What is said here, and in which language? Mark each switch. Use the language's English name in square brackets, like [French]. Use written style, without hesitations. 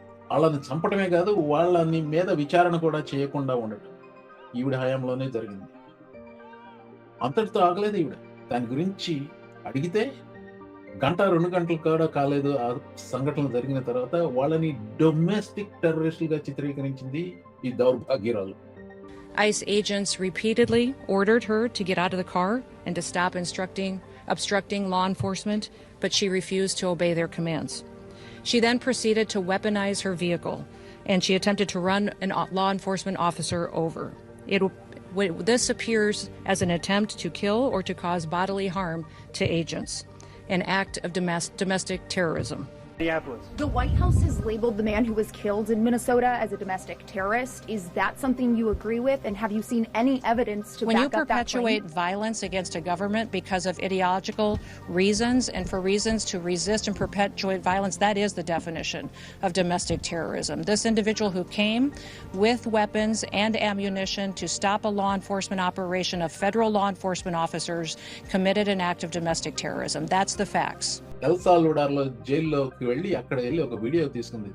[Telugu] వాళ్ళని చంపటమే కాదు, వాళ్ళని మీద విచారణ కూడా చేయకుండా ఉండటం ఈవిడ హయాంలోనే జరిగింది. అంతటితో ఆగలేదు ఈవిడ. దాని గురించి అడిగితే 1-2 గంటలు కూడా కాలేదు ఆ సంఘటనలు జరిగిన తర్వాత వాళ్ళని డొమెస్టిక్ టెర్రరిస్టులుగా చిత్రీకరించింది ఈ దౌర్భాగ్యురాలు. [English] ICE agents repeatedly ordered her to get out of the car and to stop obstructing law enforcement, but she refused to obey their commands. She then proceeded to weaponize her vehicle, and she attempted to run a law enforcement officer over. This appears as an attempt to kill or to cause bodily harm to agents, an act of domestic terrorism. The White House has labeled the man who was killed in Minnesota as a domestic terrorist. Is that something you agree with? And have you seen any evidence to when back you up that claim? perpetuate violence against a government because of ideological reasons and for reasons to resist and perpetuate violence, that is the definition of domestic terrorism. This individual who came with weapons and ammunition to stop a law enforcement operation of federal law enforcement officers committed an act of domestic terrorism. That's the facts. [Telugu] L సాల్వడార్లో జైల్లోకి వెళ్ళి అక్కడ వెళ్ళి ఒక video తీసుకుంది.